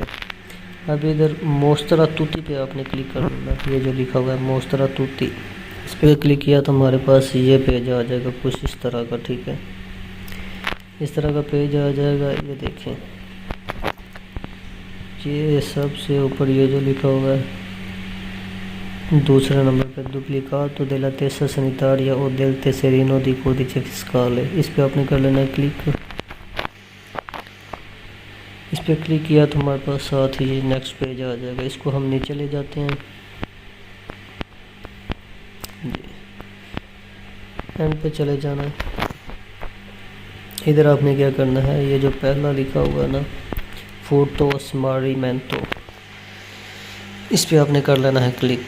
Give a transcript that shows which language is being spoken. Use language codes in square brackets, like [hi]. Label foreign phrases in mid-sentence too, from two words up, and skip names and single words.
[ur] اب ادھر [it] mostra tutti [ur] پہ آپ نے کلک کر دینا، یہ جو لکھا ہوا ہے [it] mostra tutti, [ur] اس پہ کلک کیا تو ہمارے پاس یہ پیج آ جائے گا کچھ اس طرح کا، ٹھیک ہے؟ اس طرح کا پیج آ جائے گا۔ یہ دیکھیں یہ سب سے اوپر یہ جو لکھا ہوا ہے دوسرے نمبر پہ [it] duplicato della testa sanitaria o del tesserino di codice fiscale، [ur] اس پہ آپ نے کر لینا ہے کلک۔ اس پہ کلک کیا تو ہمارے پاس ساتھ ہی [en] next page [ur] آ جائے گا۔ اس کو ہم نیچے لے جاتے ہیں جی، اینڈ پہ چلے جانا ہے۔ ادھر آپ نے کیا کرنا ہے، یہ جو پہلا لکھا ہوا ہے نا [it] furto smarrimento, [ur] اس پہ آپ نے کر لینا ہے کلک۔